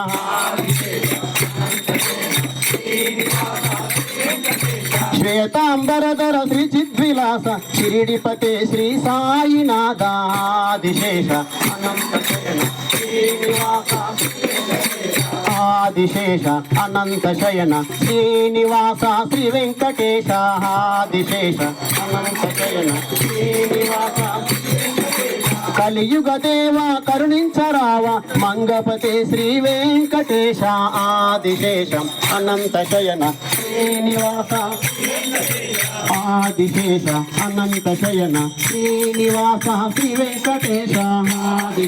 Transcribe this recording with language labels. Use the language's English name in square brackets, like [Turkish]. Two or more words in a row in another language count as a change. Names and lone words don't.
[Sanskrit] श्वेतांबरधर श्री चिद्विलास शिरिडिपते श्री साईनाथ आदिशेष अनंत शयन श्रीनिवास आदिशेष अनंत शयन श्रीनिवास श्री वेंकटेश आदिशेष अनंत शयन श्रीनिवास [Telugu] కలియుగ దేవ కరుణించరావ మంగపతే శ్రీ వెంకటేశ [Sanskrit] ఆదిశేషం అనంత శయన శ్రీనివాస ఆదిశేష అనంత శయన శ్రీనివాస శ్రీ వెంకటేశ